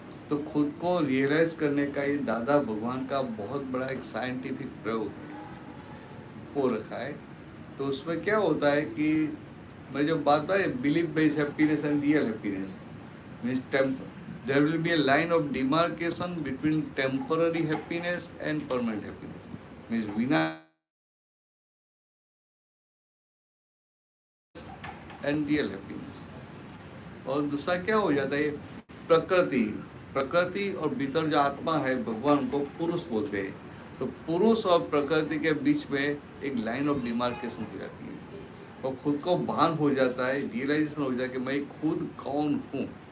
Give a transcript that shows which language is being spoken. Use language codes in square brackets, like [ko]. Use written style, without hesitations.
[hi] तो खुद को रियलाइज करने का ये दादा भगवान का बहुत बड़ा एक साइंटिफिक प्रयोग है, वो रखा है। तो उसमें क्या होता है कि मैं जो बात बताई, [en] Believe based happiness and real happiness means there will be a line of demarcation between temporary happiness and permanent happiness. Means vina and real happiness. [hi] और दूसरा क्या हो जाता है, प्रकृति और भीतर जो आत्मा है भगवान को पुरुष बोलते हैं। तो पुरुष और प्रकृति के बीच में एक लाइन ऑफ डिमार्केशन हो जाती है, और खुद को भान हो जाता है, रियलाइजेशन हो जाता है कि मैं खुद कौन हूँ।